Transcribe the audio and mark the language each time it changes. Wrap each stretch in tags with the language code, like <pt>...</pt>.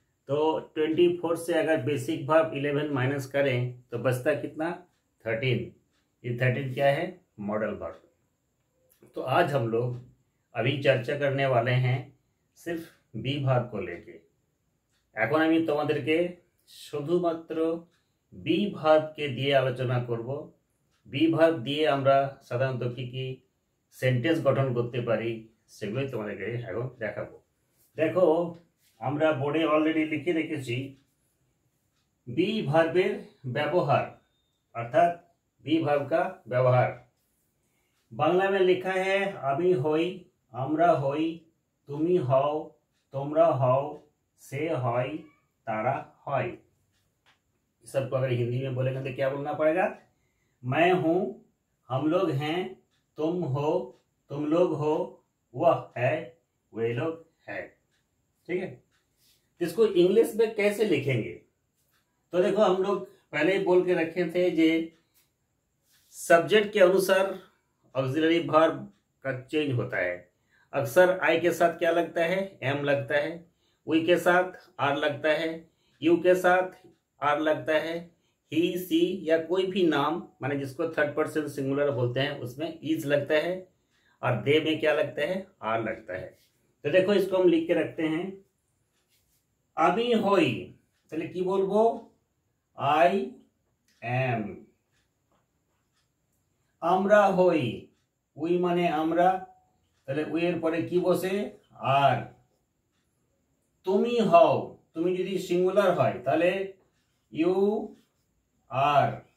<hi>तो 24 से अगर बेसिक भार्ब 11 माइनस करें तो बचता कितना? 13। ये 13 क्या है? Model verb. तो आज हम लोग अभी चर्चा करने वाले हैं सिर्फ बी भार्ब को लेके।</hi> <bn>এখন আমি তোমাদেরকে শুধুমাত্র বি ভার্বকে দিয়ে আলোচনা করব। বি ভার্ব দিয়ে আমরা সাধারণত কি সেন্টেন্স গঠন করতে পারি সেগুলোই তোমাদেরকে এখন দেখাবো। দেখো আমরা বোর্ডে অলরেডি লিখে রেখেছি বি ভার্বের ব্যবহার, অর্থাৎ</bn> <hi>बी भार्ब का व्यवहार। बांग्ला में लिखा है</hi> <bn>आमी होई, आमरा होई, तुमी हओ, तोमरा हओ, से हई, तारा हई।</bn> <hi>सबको अगर हिंदी में बोलेंगे तो क्या बोलना पड़ेगा? मैं हूँ, हम लोग हैं, तुम हो, तुम लोग हो, वह है, वे लोग है। ठीक है, इसको इंग्लिश में कैसे लिखेंगे? तो देखो हम लोग पहले ही बोल के रखे थे जे सब्जेक्ट के अनुसार ऑक्सिलरी भार्ब का चेंज होता है। अक्सर आई के साथ क्या लगता है? एम लगता है। वी के साथ आर लगता है। यू के साथ आर लगता है। ही, सी या कोई भी नाम माने जिसको थर्ड पर्सन सिंगुलर बोलते हैं उसमें इज लगता है। और दे में क्या लगता है? आर लगता है। तो देखो इसको हम लिख के रखते हैं।</hi> <bn>आमी होई তাহলে কি বলবো?</bn> <en>I am.</en> <bn>আমরা হই, উই মানে আমরা, তাহলে উই এর পরে কি বসে? আর। তুমি হও, তুমি যদি সিঙ্গুলার হয় তাহলে ইউ আর।</bn>